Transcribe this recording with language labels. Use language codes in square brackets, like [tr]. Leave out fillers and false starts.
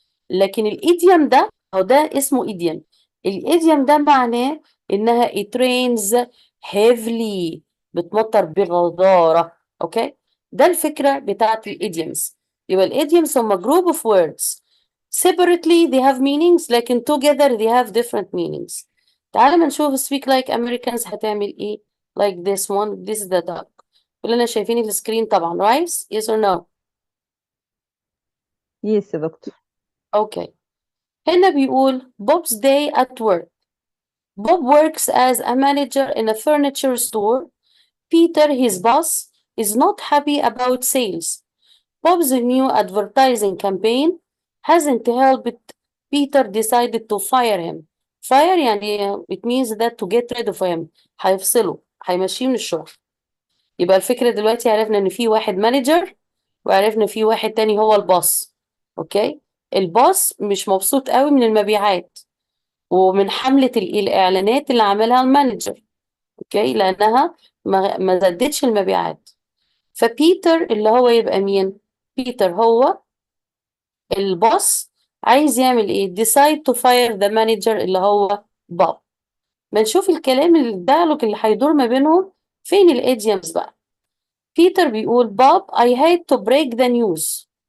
[ar] لكن الايديوم ده او ده اسمه ايديوم الايديوم ده معناه انها [en] it rains heavily [ar] بتمطر بغزارة اوكي ده الفكرة بتاعت الايديومز يبقى الايديومز هم [en] group of words separately they have meanings [ar] لكن [en] together they have different meanings [ar] تعال ما نشوف [en] speak like Americans [ar] هتعمل ايه [en] like this one this is the dog [ar] كلنا شايفين السكرين طبعا [en] right yes or no Yes [ar] يا دكتور. [en] okay [ar] هنا بيقول [en] Bob's day at work. Bob works as a manager in a furniture store. Peter, his boss, is not happy about sales. Bob's new advertising campaign hasn't helped Peter decided to fire him. Fire [ar] يعني [en] it means that to get rid of him. [ar] هيفصله هيمشيه من الشغل. يبقى الفكرة دلوقتي عرفنا ان في واحد مانجر وعرفنا في واحد تاني هو الباص. اوكي الباص مش مبسوط قوي من المبيعات ومن حملة الإعلانات اللي عملها المانجر اوكي لأنها ما زادتش المبيعات فبيتر اللي هو يبقى مين بيتر هو الباص عايز يعمل ايه [en] decide to fire the manager [ar] اللي هو بوب بنشوف الكلام الديالوج اللي هيدور ما بينهم فين الايديومز بقى بيتر بيقول بوب [en] I hate to break the news